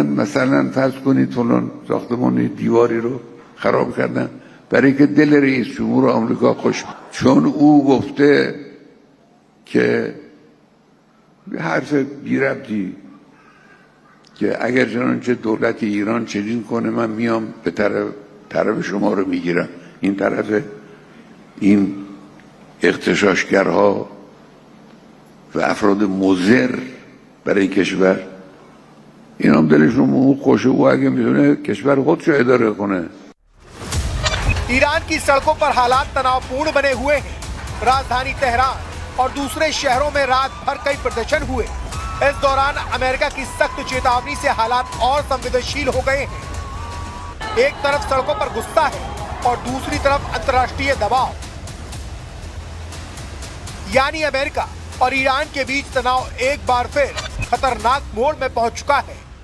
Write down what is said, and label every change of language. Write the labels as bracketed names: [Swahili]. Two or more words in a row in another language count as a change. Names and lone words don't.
[Persian] مثلا فرض کنید فلان ساختمان دیواری رو خراب کردن برای که دل رئیس جمهور آمریکا خوش بود، چون او گفته که حرف بی ربطی که اگر چنانچه دولت ایران چنین کنه من میام به طرف شما رو میگیرم. این طرف این اغتشاشگرها و افراد مضر برای کشور، این هم دلشون او خوشه، او اگه میتونه کشور خودشو اداره کنه. [Hindi] ईरान की सड़कों पर हालात तनावपूर्ण बने हुए हैं। राजधानी तेहरान और दूसरे शहरों में रात भर कई प्रदर्शन हुए। इस दौरान अमेरिका की सख्त चेतावनी से हालात और संवेदनशील हो गए हैं। एक तरफ सड़कों पर गुस्सा है और दूसरी तरफ अंतर्राष्ट्रीय दबाव, यानी अमेरिका और ईरान के बीच तनाव एक बार फिर खतरनाक मोड़ में पहुंच चुका है।